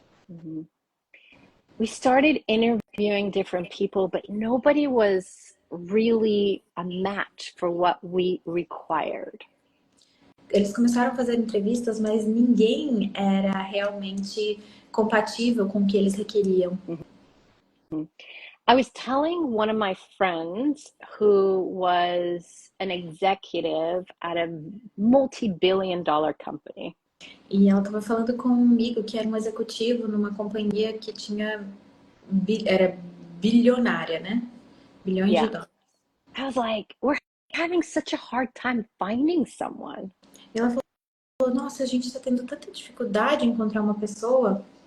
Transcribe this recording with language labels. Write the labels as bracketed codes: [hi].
[en] Mm-hmm. We started interviewing different people, but nobody was really a match for what we required. [pt] Eles começaram a fazer entrevistas, mas ninguém era realmente compatível com o que eles requeriam. Mm-hmm. [en] I was telling one of my friends who was an executive at a multi-billion-dollar company. [pt] E ela estava falando comigo que era um executivo numa companhia que era bilionária, né? Bilhões de dólares. [en] I was like, we're having such a hard time finding someone. [pt] E ela falou, nossa, a gente está tendo tanta dificuldade em encontrar uma pessoa.